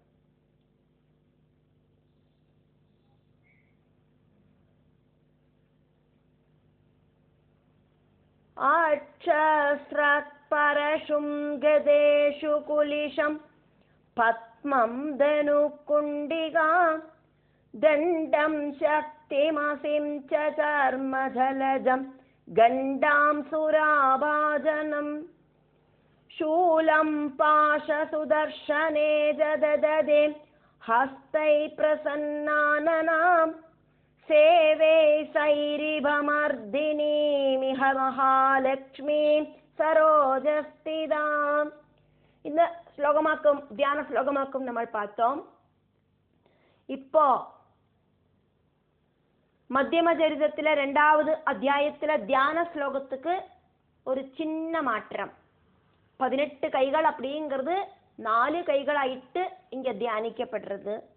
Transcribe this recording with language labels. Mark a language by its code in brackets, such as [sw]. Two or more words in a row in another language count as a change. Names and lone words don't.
[sa] अक्षस्रक्परशुं गदेषु कुलिशं पद्मं धनुःकुण्डिका दण्डं शक्तिमसिं च चर्मजलजं घण्टां सुराभाजनम् शूलं पाशसुदर्शने जदददे हस्तै प्रसन्नाननां सेवे सैरिभमर्दिनीमिह महालक्ष्मीं सरोजस्थिताम्. [ta] இந்த ஸ்லோகமாக்கும் தியான ஸ்லோகமாக்கும் நம்ம பார்த்தோம். இப்போ மத்தியம சரிதத்துல 2வது அத்தியாயத்துல தியான ஸ்லோகத்துக்கு ஒரு சின்ன மாற்றம். 18 கைகள் அப்படிங்கிறது 4 கைகளாயிட்டு இங்க தியானிக்கப்படுறது.